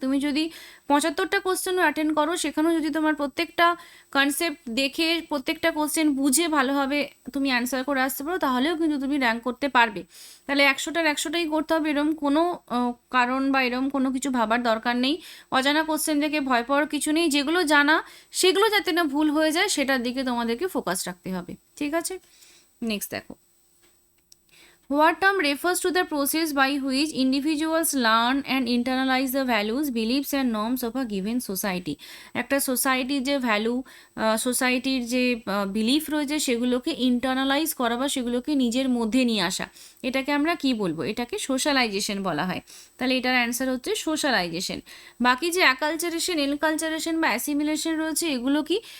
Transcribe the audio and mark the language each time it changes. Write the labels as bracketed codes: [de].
[bn] তুমি যদি 75টা কোশ্চেনও অ্যাটেন্ড করো, সেখানেও যদি তোমার প্রত্যেকটা কনসেপ্ট দেখে প্রত্যেকটা কোশ্চেন বুঝে ভালোভাবে তুমি অ্যান্সার করে আসতে পারো, তাহলেও কিন্তু তুমি র্যাঙ্ক করতে পারবে। তাহলে 100টার 100টাই করতে হবে, এরকম কোনো কারণ বা এরকম কোনো কিছু ভাবার দরকার নেই। অজানা কোশ্চেন দেখে ভয় পাওয়ার কিছু নেই, যেগুলো জানা সেগুলো যাতে না ভুল হয়ে যায় সেটার দিকে তোমাদেরকে ফোকাস রাখতে হবে, ঠিক আছে। নেক্সট দেখো, [en] What term refers to the process by which individuals learn and internalize the values, beliefs and norms of a given society? [bn] একটা সোসাইটির যে ভ্যালু, সোসাইটির যে বিলিফ রয়েছে সেগুলোকে ইন্টারনালাইজ করা বা সেগুলোকে নিজের মধ্যে নিয়ে আসা, এটাকে আমরা কি বলবো? এটাকে সোশ্যালাইজেশন বলা হয়। তাহলে এটার অ্যান্সার হচ্ছে সোশ্যালাইজেশন। বাকি যে অ্যাকালচারেশন, এনকালচারেশন বা অ্যাসিমিলেশন রয়েছে এগুলো কি?